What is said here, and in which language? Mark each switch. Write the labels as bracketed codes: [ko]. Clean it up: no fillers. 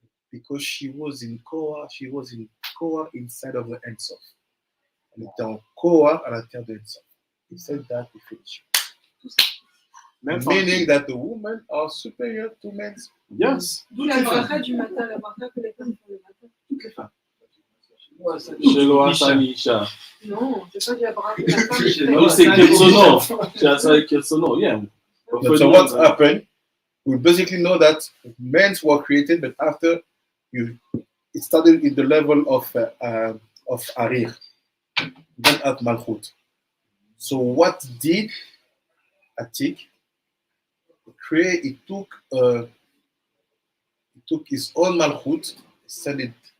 [en] Because she was in Kohar inside of the Ensof. [fr] Elle était en Kohar à l'intérieur de Ensof. [en] He said that he finished. Meaning that the women are superior to men. Yes. [fr] D'où la bracha du matin, la bracha que les femmes font le matin. Toutes les femmes. [he] Shelo Isha. [fr] Non, c'est pas de la bracha de la femme. No, c'est Ketsono. C'est Ketsono, yeah. [en] So what happened? We basically know that men were created, but after it started in the level of Arir, then at Malchut. So what did Atik? He took his own Malchut, set it